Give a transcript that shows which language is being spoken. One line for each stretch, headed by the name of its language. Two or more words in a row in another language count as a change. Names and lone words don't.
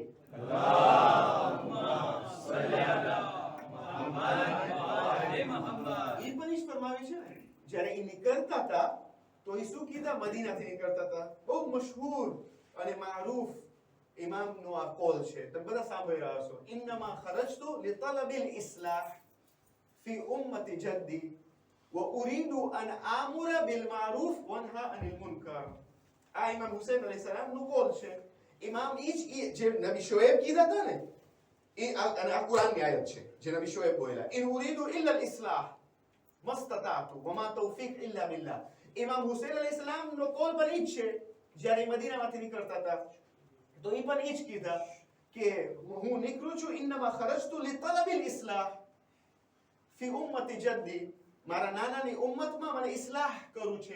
Arabic: اللهم صل على محمد وآل محمد.
Gujarati: ઈ પણ ઈ ફરમાવે છે ને, જ્યારે ઈ નીકળતા હતા તો ઈ શું કીધા? મદીનાથી નીકળતા હતા. બહુ મશહૂર અને મારૂફ ઇમામનો આ કોલ છે, તમે બધા સાંભળી રહ્યા છો.
Arabic: إنما خرجت لطلب الإصلاح في أمة جدي وأريد أن آمر بالمعروف وأنهى عن المنكر.
Gujarati: આ ઇમામ હુસૈન અલૈહિસ્સલામ નું કોલ છે. ઇમામ જે નબી શોએબ કીધા હતા ને અને આ કુરાનની આયત છે જે નબી શોએબ બોલ્યા,
Arabic: إن أريد إلا الإصلاح ما استطعت وما توفيق إلا بالله.
Gujarati: ઇમામ હુસૈન અલૈહિસ્સલામ નો કોલ પણ ઈ જ છે. જ્યારે મદીનામાંથી નીકળતા હતા તો ઈ પણ ઈ જ કીધા કે હું નીકળું છું,
Arabic: إنما خرجت لطلب الإصلاح في أمة جدي,
Gujarati: મારા નાનાની ઉમ્મતમાં મને ઇસ્લાહ કરવું છે.